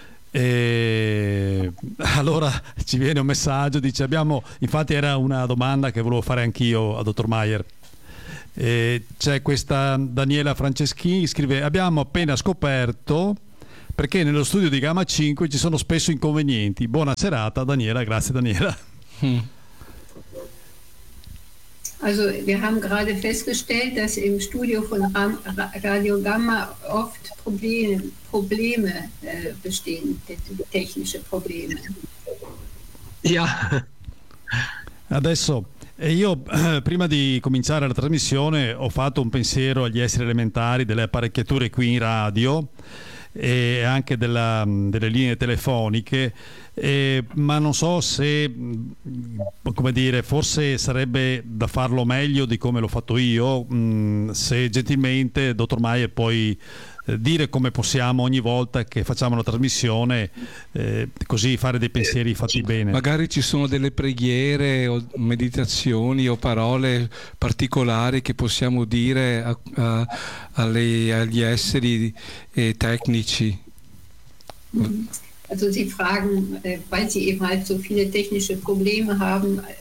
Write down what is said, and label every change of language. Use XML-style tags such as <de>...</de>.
<it>E allora ci viene un messaggio, dice: abbiamo, infatti era una domanda che volevo fare anch'io a dottor Maier. E c'è questa Daniela Franceschini, scrive: abbiamo appena scoperto perché nello studio di Gamma 5 ci sono spesso inconvenienti. Buona serata Daniela, grazie Daniela.</it> <de>Also wir haben gerade festgestellt, dass im Studio von Radio Gamma oft Probleme bestehen, technische Probleme. Ja.</de> <it>Adesso io prima di cominciare la trasmissione ho fatto un pensiero agli esseri elementari delle apparecchiature qui in radio e anche delle linee telefoniche, ma non so se, come dire, forse sarebbe da farlo meglio di come l'ho fatto io, se gentilmente dottor Maier puoi dire come possiamo ogni volta che facciamo una trasmissione così fare dei pensieri fatti bene. Magari ci sono delle preghiere o meditazioni o parole particolari che possiamo dire agli esseri tecnici.</it> <de>Also sie fragen, weil sie eben halt so viele technische Probleme haben.</de>